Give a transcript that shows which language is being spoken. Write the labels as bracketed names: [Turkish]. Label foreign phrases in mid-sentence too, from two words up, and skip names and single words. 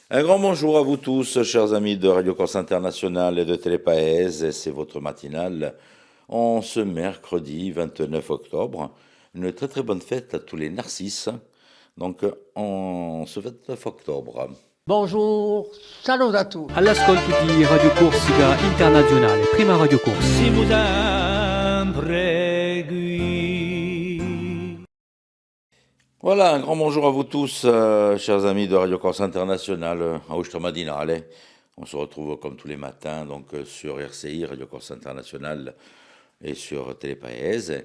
[French] Un grand bonjour à vous tous, chers amis de Radio Corse International et de Télépaèse. C'est votre matinale en ce mercredi 29 octobre. Une très très bonne fête à tous les narcisses. Donc en ce 29 octobre. Bonjour, salut à tous. [Italian] All'ascolto di Radio Corsica Internazionale, prima Radio Corsa. Siamo sempre qui. [French] Voilà, un grand bonjour à vous tous, chers amis de Radio Corse International, à Outre-Madinale. On se retrouve comme tous les matins donc sur RCI, Radio Corse International, et sur Télépaèse.